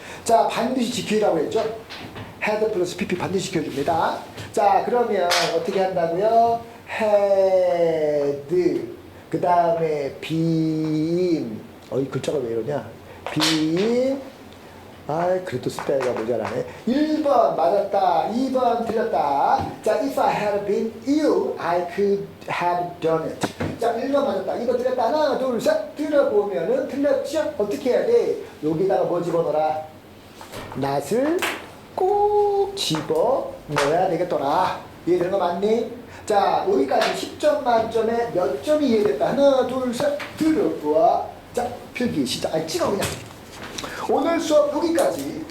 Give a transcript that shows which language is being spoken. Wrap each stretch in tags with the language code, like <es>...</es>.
<ko>자, 반드시 지키라고 했죠. had 플러스 pp 반드시 지켜줍니다. 자, 그러면 어떻게 한다고요? had. 그 다음에 been. 이 글자가 왜 이러냐? been. 그래도 스타일가 모자라네. 1번 맞았다. 2번 틀렸다.</ko> <en>자, if I had been you, I could have done it.</en> <ko>자, 1번 맞았다. 2번 틀렸다. 하나, 둘, 셋. 들어보면은 틀렸죠? 어떻게 해야 돼? 여기다가 뭐 집어넣어라? not을 꼭 집어 넣어야 되겠더라. 이해되는 거 맞니? 자, 여기까지 10점 만점에 몇 점이 이해됐다? 하나, 둘, 셋. 들어보아. 자, 필기 시작. 찍어 그냥. 오늘 수업 여기까지.</ko>